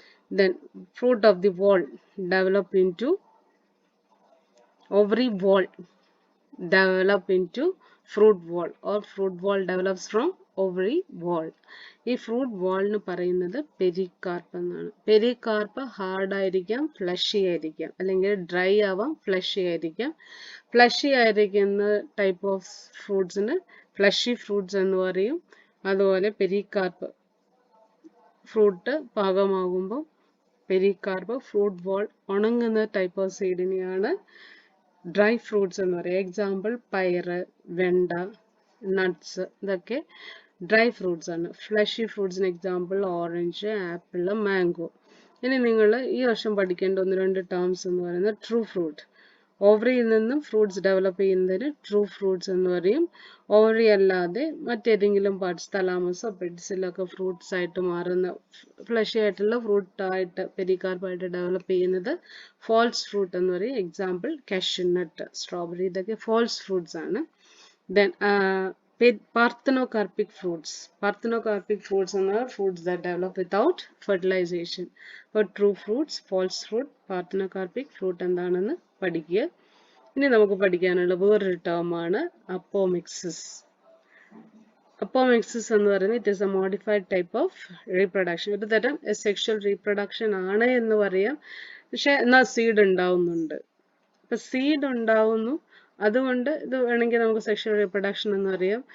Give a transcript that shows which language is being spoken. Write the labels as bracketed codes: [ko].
[en] Then fruit of the wall develop into ovary wall develop into fruit wall or fruit wall develops from ovary wall. [ml] ഈ fruit വാളിന് പറയുന്നത് pericarp എന്നാണ്. Pericarp hard ആയിരിക്കാം, fleshy ആയിരിക്കാം, അല്ലെങ്കിൽ dry ആവാം, fleshy ആയിരിക്കാം. Fleshy ആയിരിക്കുന്ന type of ഫ്രൂട്ട്സിന് fleshy fruits എന്ന് പറയും. അതുപോലെ pericarp fruit പാകമാകുമ്പോൾ pericarp, fruit ball ഉണങ്ങുന്ന type of സീഡിനെയാണ് dry fruits എന്ന് പറയുക. എക്സാമ്പിൾ പയറ്, വെണ്ട, നട്ട്സ്, ഇതൊക്കെ ഡ്രൈ ഫ്രൂട്ട്സ് ആണ്. Fleshy ഫ്രൂട്ട്സിന് example orange, apple, mango. ഇനി നിങ്ങൾ ഈ വർഷം പഠിക്കേണ്ട 1-2 ടേംസ് എന്ന് പറയുന്നത് ട്രൂ ഫ്രൂട്ട്. ഓവറിയിൽ നിന്നും ഫ്രൂട്ട്സ് ഡെവലപ്പ് ചെയ്യുന്നതിന് ട്രൂ ഫ്രൂട്ട്സ് എന്ന് പറയും. ഓവറി അല്ലാതെ മറ്റേതെങ്കിലും പാർട്സ്, തലാമസോ പെഡിസിലൊക്കെ ഫ്രൂട്ട്സ് ആയിട്ട് മാറുന്ന ഫ്ലഷി ആയിട്ടുള്ള ഫ്രൂട്ടായിട്ട് പെരികാർപ്പായിട്ട് ഡെവലപ്പ് ചെയ്യുന്നത് ഫാൾസ് ഫ്രൂട്ട് എന്ന് പറയും. എക്സാമ്പിൾ കാഷ്യൂനട്ട്, സ്ട്രോബെറി, ഇതൊക്കെ ഫാൾസ് ഫ്രൂട്ട്സ് ആണ്. [en] Then parthenocarpic fruits. Parthenocarpic fruits are fruits that develop without fertilization. [ml] For true fruits, false fruit, parthenocarpic fruit എന്താണെന്ന് പഠിക്കുക. ഇനി നമുക്ക് പഠിക്കാനുള്ള വേറൊരു ടേം ആണ് അപ്പോമിക്സിസ്. അപ്പോമിക്സിസ് എന്ന് പറയുന്നത് [en] It is a modified type of reproduction. [ml] ഒരു തരം സെക്ഷൽ റീപ്രൊഡക്ഷൻ ആണ് എന്ന് പറയാം. പക്ഷെ എന്നാൽ സീഡ് ഉണ്ടാവുന്നുണ്ട്. അപ്പൊ സീഡ് ഉണ്ടാവുന്നു, അതുകൊണ്ട് ഇത് വേണമെങ്കിൽ നമുക്ക് സെക്ഷൽ റീപ്രൊഡക്ഷൻ എന്ന് അറിയാം.